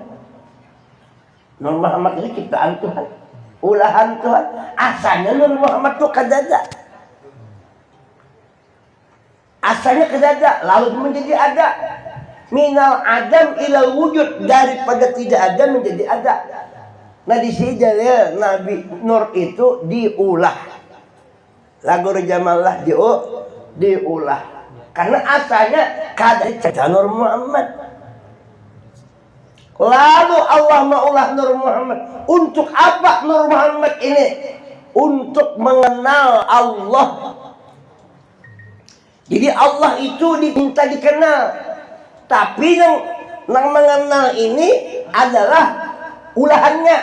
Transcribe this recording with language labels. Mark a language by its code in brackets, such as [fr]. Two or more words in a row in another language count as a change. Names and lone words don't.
[id] Nur Muhammad itu ciptaan Tuhan, ulahan Tuhan. Asalnya Nur Muhammad itu kada ada. Asalnya tidak lalu menjadi ada. [ar] Minal adam ilal wujud, [id] daripada tidak ada menjadi ada. [bjn] Nah di sini dalil Nabi Nur itu diulah. Lagu Jamallah diulah. [id] Karena asalnya kada Nur Muhammad. [bjn] Lalu Allah maulah Nur Muhammad. [id] Untuk apa Nur Muhammad ini? Untuk mengenal Allah. Jadi Allah itu diminta dikenal. Tapi yang mengenal ini adalah ulahannya.